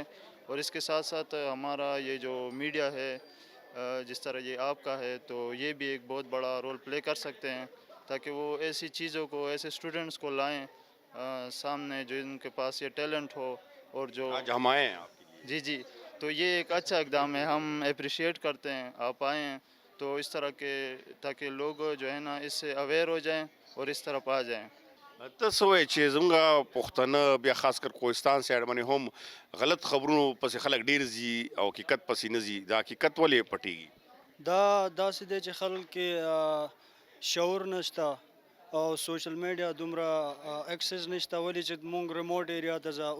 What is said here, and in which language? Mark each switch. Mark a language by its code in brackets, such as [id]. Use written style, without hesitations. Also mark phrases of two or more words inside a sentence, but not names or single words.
[ur] اور اس کے ساتھ ساتھ ہمارا یہ جو میڈیا ہے جس طرح یہ آپ کا ہے تو یہ بھی ایک بہت بڑا [en] role play [ur] کر سکتے ہیں تاکہ وہ ایسی چیزوں کو، ایسے اسٹوڈنٹس کو لائیں سامنے جو ان کے پاس یہ ٹیلنٹ ہو. اور جو آج ہم آئے ہیں آپ کے لیے. جی، تو یہ ایک اچھا اقدام ہے، ہم اپریشیٹ کرتے ہیں آپ آئے ہیں. تو اس طرح کے تاکہ لوگ جو ہے نا اس سے اویئر ہو جائیں اور اس طرف آ جائیں. [ps] ته څه وایې چې زموږ پښتانه بیا خاص کر کوهستان سایډ باندې هم غلط خبرونو پسې خلک ډېر ځي او حقیقت پسې نه ځي. دا حقیقت ولې پټېږي؟ دا داسې دی چې خلک کې شعور نشته او [en] social media [ps] دومره اکسس نشته، ولې چې مونږ [en] remote area [ps] ته ځه.